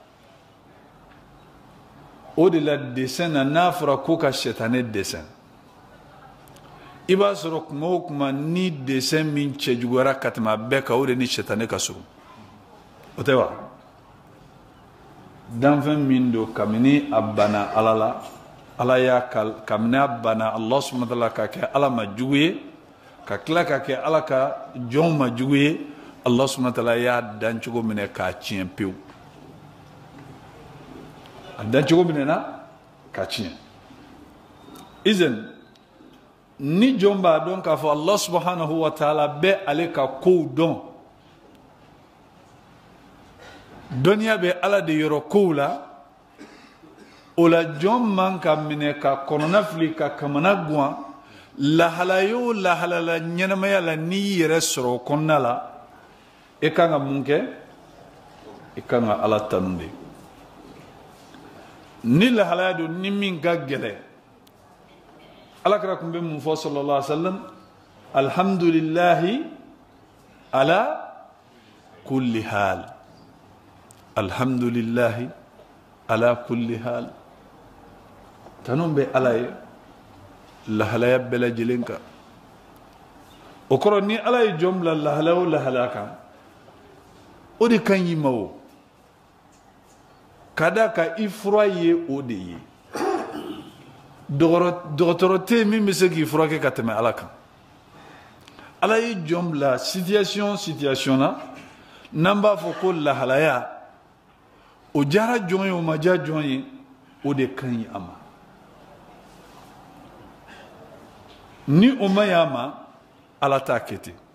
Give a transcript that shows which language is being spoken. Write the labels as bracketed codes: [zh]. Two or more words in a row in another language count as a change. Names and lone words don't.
[bm] o de la dessin na n'a fɔra ko ka sɛtanɛ dessin i b'a sɔrɔ kuma o kuma ni dessin min cɛjuguyara ka tɛmɛ a bɛɛ kan o de ni sɛtanɛ ka surun o tɛ wa danfɛn min don kabini a banna ala la ala y'a kabini a banna [ar] الله سبحانه وتعالى [bm] ka kɛ ala ma jugu ye ka tila ka kɛ ala ka jɔnw ma jugu ye [ar] الله سبحانه وتعالى [bm] y'a dan cogo minɛ k'a tiɲɛ pewu a dan cogo minɛ na k'a tiɲɛ izin ni jɔn b'a dɔn k'a fɔ [ar] الله سبحانه وتعالى [bm] bɛ ale ka kow dɔn dɔnniya bɛ ala de yɔrɔ kow la o la jɔn man ka minɛ ka kɔnɔna fili ka kamana guwan lahala y'o lahala la ɲɛnamaya la n'i yɛrɛ sɔrɔ o kɔnɔna la e kan ka mun kɛ e kan ka ala tanu de ni lahalaya don ni min ka gɛlɛn alakira kun bɛ mun fɔ [ar] صلى الله عليه وسلم الحمد لله على كل حال الحمد لله على كل حال [bm] tanu bɛ ala ye lahalaya bɛɛ lajɛlen kan o kɔrɔ ni ala ye jɔn bila lahalaya o lahalaya kan o de kan y'i ma o ka da ka i fura ye o de ye dɔgɔtɔrɔ tɛ yen min bɛ se k'i furakɛ ka tɛmɛ ala kan ala ye jɔn bila situation na n'an b'a fɔ ko lahalaya o diyara jɔn ye o ma diya jɔn ye o de kan ɲi a ma ni o ma ɲi a ma ala t'a kɛ ten